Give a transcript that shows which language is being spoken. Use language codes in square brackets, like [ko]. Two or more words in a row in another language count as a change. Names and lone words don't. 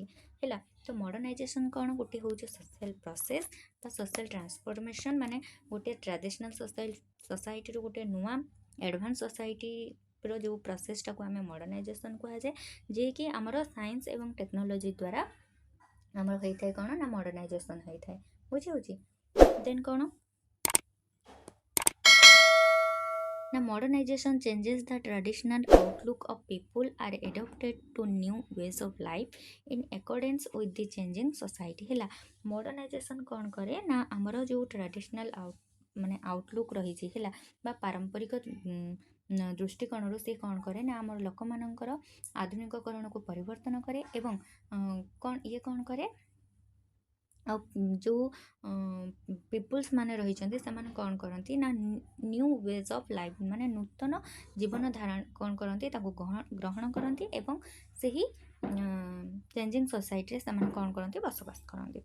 [or] ହେଲା, ତ ମଡ଼ର୍ଣ୍ଣାଇଜେସନ୍ କ'ଣ ଗୋଟେ ହେଉଛି [en] social process [or] ବା [en] social transformation, [or] ମାନେ ଗୋଟେ [en] traditional society [or] ଗୋଟେ ନୂଆ [en] advance society [or] ଯେଉଁ ପ୍ରୋସେସଟାକୁ ଆମେ ମଡ଼ର୍ଣ୍ଣାଇଜେସନ୍ କୁହାଯାଏ, ଯିଏକି ଆମର ସାଇନ୍ସ ଏବଂ ଟେକ୍ନୋଲୋଜି ଦ୍ୱାରା ଆମର ହେଇଥାଏ କ'ଣ ନା ମଡ଼ର୍ଣ୍ଣାଇଜେସନ୍ ହେଇଥାଏ। ବୁଝିହେଉଛି। [en] ଦେନ୍ [or] କ'ଣ ନା [en] modernization changes the traditional outlook of people are adapted to new ways of life in accordance with the changing society। [or] ହେଲା, modernization କ'ଣ କରେ ନା ଆମର ଯେଉଁ ଟ୍ରାଡ଼ିସନାଲ୍ ମାନେ ଆଉଟଲୁକ୍ ରହିଛି, ହେଲା, ବା ପାରମ୍ପରିକ ଦୃଷ୍ଟିକୋଣରୁ ସେ କ'ଣ କରେ ନା ଆମର ଲୋକମାନଙ୍କର ଆଧୁନିକକରଣକୁ ପରିବର୍ତ୍ତନ କରେ ଏବଂ କ'ଣ କରେ ଆଉ ଯେଉଁ ପିପୁଲ୍ସ ମାନେ ରହିଛନ୍ତି ସେମାନେ କ'ଣ କରନ୍ତି ନା [en] new ways of life [or] ମାନେ ନୂତନ ଜୀବନ ଧାରଣ କ'ଣ କରନ୍ତି ତାକୁ ଗ୍ରହଣ କରନ୍ତି ଏବଂ ସେହି [en] changing society [or] ସେମାନେ କ'ଣ କରନ୍ତି ବସବାସ କରନ୍ତି।